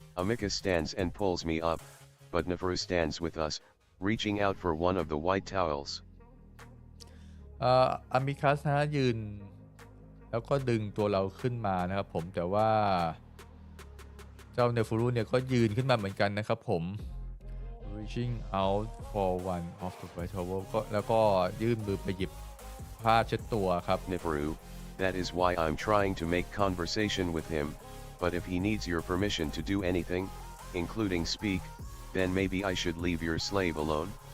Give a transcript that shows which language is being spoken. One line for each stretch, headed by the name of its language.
English: Amicus stands and pulls me up, but Neferu stands with us, reaching out for one of the white towels.
Thai: อามิคัสนะยืนแล้วก็ดึงตัวเราขึ้นมานะครับผมแต่ว่าเจ้าเนฟูรุเนี่ยก็ยืนขึ้นมาเหมือนกันนะครับผม
English: reaching out for one of the white towel
Thai: ก็แล้วก็ยื่นมือไปหยิบผ้าเช็ดตัวครับ
English: Neferu, that is why I'm trying to make conversation with him, but if he needs your permission to do anything, including speak, then maybe I should leave your slave alone.